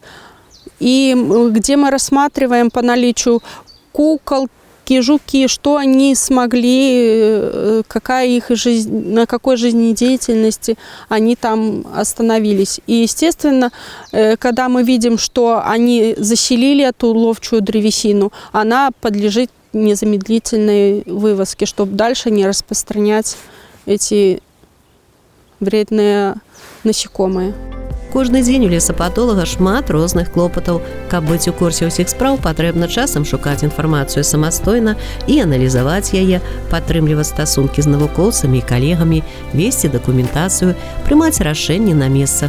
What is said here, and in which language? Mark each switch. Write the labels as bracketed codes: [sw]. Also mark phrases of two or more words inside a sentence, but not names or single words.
[ru] И где мы рассматриваем по наличию куколки, жуки, что они смогли, какая их жизнь, на какой жизнедеятельности они там остановились. И, естественно, когда мы видим, что они заселили эту ловчую древесину, она подлежит незамедлительной вывозке, чтобы дальше не распространять эти вредные насекомые. [be] Кожны дзень у лесапатолага шмат розных клопатаў. Каб быць у курсе ўсіх спраў, патрэбна часам шукаць інфармацыю самастойна і аналізаваць яе, падтрымліваць стасункі з навукоўцамі і калегамі, весці дакументацыю, прымаць рашэнні на месцах.